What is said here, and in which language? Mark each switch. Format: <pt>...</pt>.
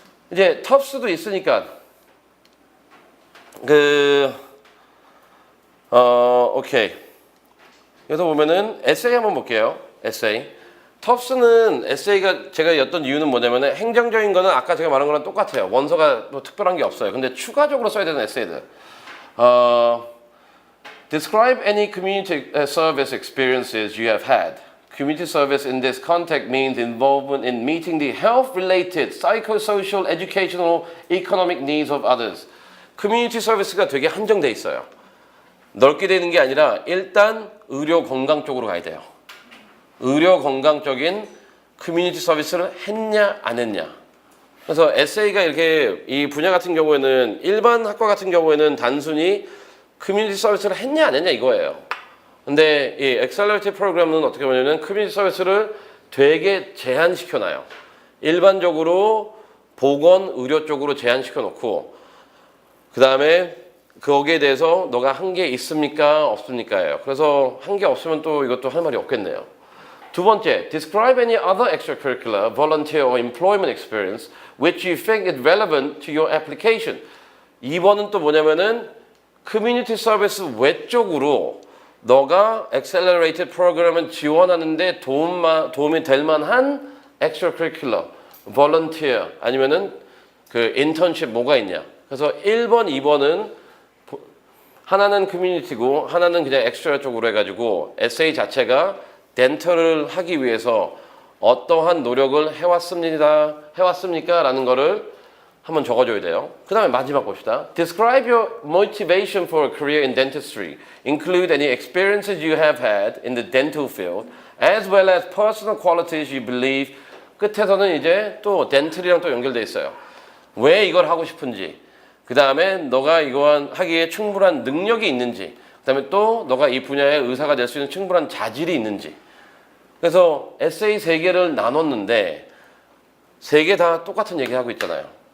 <ko>이제 텁스도 있으니까 오케이. 그래서 보면은 에세이 한번 볼게요. 에세이. 텁스는 에세이가 제가 였던 이유는 뭐냐면은 행정적인 거는 아까 제가 말한 거랑 똑같아요. 원서가 뭐 특별한 게 없어요. 근데 추가적으로 써야 되는 에세이들.</ko> <en>Describe any community service experiences you have had. Community service in this context means involvement in meeting the health-related, psychosocial, educational, economic needs of others.</en> <ko>커뮤니티 서비스가 되게 한정돼 있어요. 넓게 되는 게 아니라 일단 의료 건강 쪽으로 가야 돼요. 의료 건강적인 커뮤니티 서비스를 했냐 안 했냐. 그래서 에세이가 이렇게 이 분야 같은 경우에는 일반 학과 같은 경우에는 단순히 커뮤니티 서비스를 했냐 안 했냐 이거예요. 근데 이 엑셀러레이트 프로그램은 어떻게 보냐면 커뮤니티 서비스를 되게 제한시켜 놔요. 일반적으로 보건 의료 쪽으로 제한시켜 놓고 그 다음에 거기에 대해서 너가 한 게 있습니까 없습니까예요. 그래서 한 게 없으면 또 이것도 할 말이 없겠네요. 두 번째,</ko> <en>describe any other extracurricular, volunteer or employment experience which you think is relevant to your application.</en> <ko>2번은 또 뭐냐면은 커뮤니티 서비스 외적으로 너가 accelerated 프로그램을 지원하는데 도움이 될 만한 extracurricular, volunteer 아니면은 그 internship 뭐가 있냐. 그래서 1번, 2번은 하나는 커뮤니티고 하나는 그냥 엑스트라 쪽으로 해가지고 에세이 자체가 덴털을 하기 위해서 어떠한 노력을 해왔습니까? 라는 거를 한번 적어줘야 돼요. 그 다음에 마지막 봅시다.</ko> <en>Describe your motivation for a career in dentistry. Include any experiences you have had in the dental field, as well as personal qualities you believe.</en> <ko>끝에서는 이제 또 덴틀이랑 또 연결돼 있어요. 왜 이걸 하고 싶은지, 그 다음에 너가 이거 하기에 충분한 능력이 있는지, 그 다음에 또 너가 이 분야의 의사가 될 수 있는 충분한 자질이 있는지. 그래서 에세이 3개를 나눴는데 3개 다 똑같은 얘기 하고 있잖아요.</ko>